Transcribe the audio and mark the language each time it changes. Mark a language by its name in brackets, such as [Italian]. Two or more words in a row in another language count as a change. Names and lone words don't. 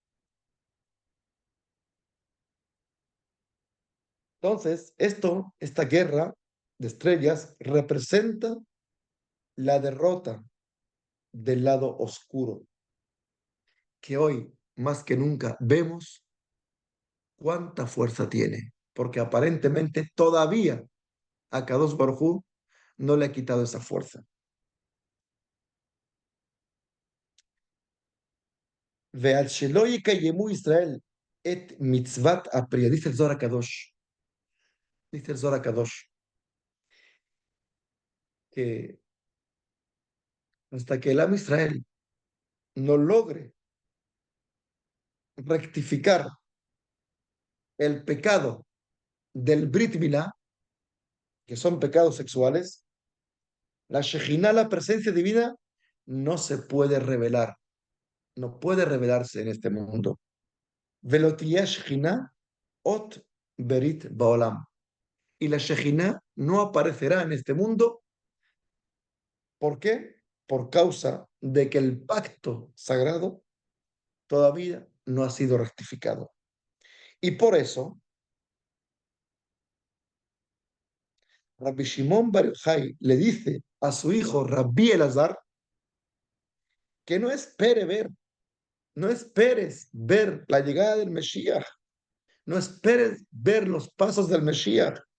[Spanish] Entonces, esta guerra de estrellas representa la derrota del lado oscuro, que hoy más que nunca vemos cuánta fuerza tiene, porque aparentemente todavía a [Hebrew] קדוש ברוך הוא [Spanish] no le ha quitado esa fuerza. [Hebrew] ועל שלא יקיימו ישראל את מצוות הפרייה, [Spanish] dice el [Hebrew] זוהר קדוש, [Spanish] dice el [Hebrew] זוהר קדוש, [Spanish] que hasta que el [Hebrew] עם ישראל [Spanish] no logre rectificar el pecado del [Hebrew] ברית מילה, [Spanish] que son pecados sexuales, la Shejinah, la presencia divina, no se puede revelar, no puede revelarse en este mundo. [Hebrew] ולא תיגלה שכינה אות ברית בעולם. [Spanish] Y la Shejinah no aparecerá en este mundo. ¿Por qué? Por causa de que el pacto sagrado todavía no ha sido rectificado. Y por eso, Rabbi Shimon Bar Yochai le dice a su hijo Rabbi Elazar que no espere ver, no esperes ver la llegada del Mesías, no esperes ver los pasos del Mesías